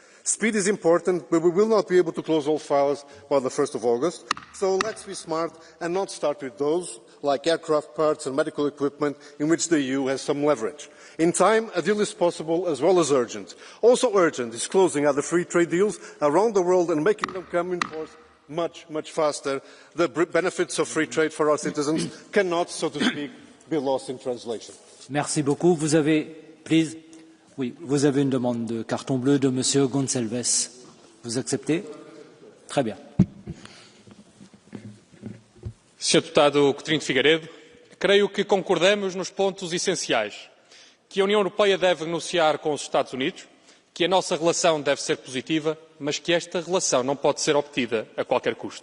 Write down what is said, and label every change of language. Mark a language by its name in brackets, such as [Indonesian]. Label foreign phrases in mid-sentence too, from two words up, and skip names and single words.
[English] Speed is important, but we will not be able to close all files by the 1st of August, so let's be smart and not start with those, like aircraft parts and medical equipment, in which the EU has some leverage. In time, a deal is possible as well as urgent. Also urgent is closing other free trade deals around the world and making them come in force much, much faster. The benefits of free trade for our citizens cannot, so to speak, be lost in translation. [French] Merci beaucoup. Vous avez une demande de carton bleu de Monsieur Gonçalves. Vous acceptez? Très bien. [Portuguese] Sr. Deputado Coutinho de Figueiredo, creio que concordamos nos pontos essenciais. Que a União Europeia deve negociar com os Estados Unidos, que a nossa relação deve ser positiva, mas que esta relação não pode ser obtida a qualquer custo.